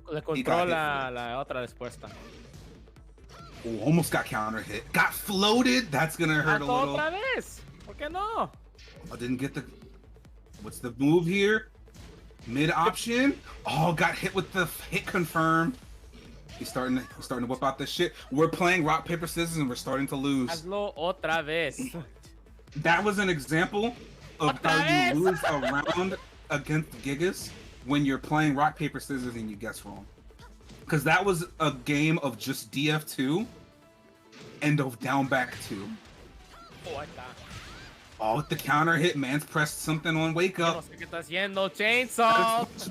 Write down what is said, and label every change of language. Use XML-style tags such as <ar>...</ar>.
<es>Le compró la otra respuesta.</es> <en>Oh, almost got counter hit. Got floated. That's gonna hurt a little.</en> <es>Otra vez. ¿Por qué no?</es> <en>I didn't get the. What's the move here? Mid option. Oh, got hit with the hit confirm. He's starting to whip out this shit. We're playing rock paper scissors and we're starting to lose.</en> <es>Hazlo otra vez.</es> <en>That was an example of how you lose a round against Gigas when you're playing rock paper scissors and you guess wrong. Because that was a game of just DF2 and of down back 2. Oh, with the counter hit, man's pressed something on wake up.</en> <es>No sé qué está haciendo, Chainsaw.</es>